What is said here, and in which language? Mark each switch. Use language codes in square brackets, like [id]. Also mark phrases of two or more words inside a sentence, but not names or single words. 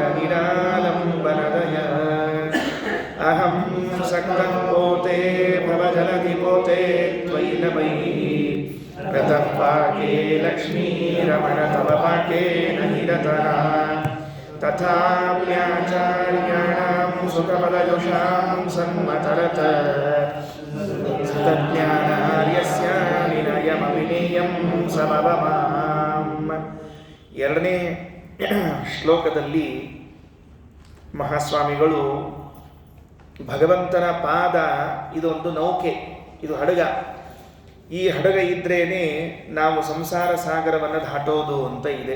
[sa] ನಿರಾಲಂಬನದಯ ಅಹಂ ಸಕ್ತಂ ಪೋತೆ ಭವಜಲಧಿ ಪೋತೆ ತ್ವಯಿ ನಮೈ ರತಃ ಪಾಕೆ ಲಕ್ಷ್ಮೀ ರಮಣ ತವ ಪಾಕೆ ನಹಿರತಃ ತಥಾಮ್ಯಾಚಾರ್ಯಾಣಾಂ ಸುಖಪದಜುಷಾಂ ಸನ್ಮತರತ ತಜ್ಞಾನಾರ್ಯಸ್ಯ ವಿನಯಮವಿನೇಯಂ ಸಮವಮಾಂ. [kn] 2ನೇ ಶ್ಲೋಕದಲ್ಲಿ ಮಹಾಸ್ವಾಮಿಗಳು ಭಗವಂತನ ಪಾದ ಇದೊಂದು ನೌಕೆ, ಇದು ಹಡಗ. ಈ ಹಡಗ ಇದ್ರೇನೆ ನಾವು ಸಂಸಾರ ಸಾಗರವನ್ನು ದಾಟೋದು ಅಂತ ಇದೆ.